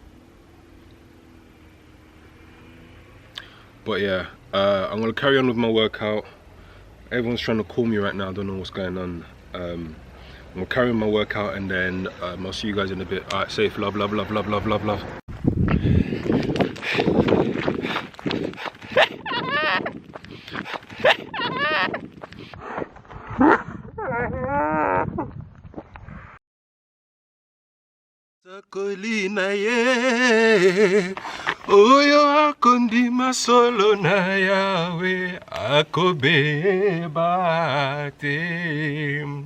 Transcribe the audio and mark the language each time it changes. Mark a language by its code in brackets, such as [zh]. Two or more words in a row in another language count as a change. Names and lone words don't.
[en] But yeah, I'm gonna carry on with my workout. Everyone's trying to call me right now, I don't know what's going on. I'm gonna carry on my workout, and then I'll see you guys in a bit. Alright, safe, love, love, love, love, love, love, love. [ln] Sakolina ye, oyo akondi masolo na yawe, akobeba te.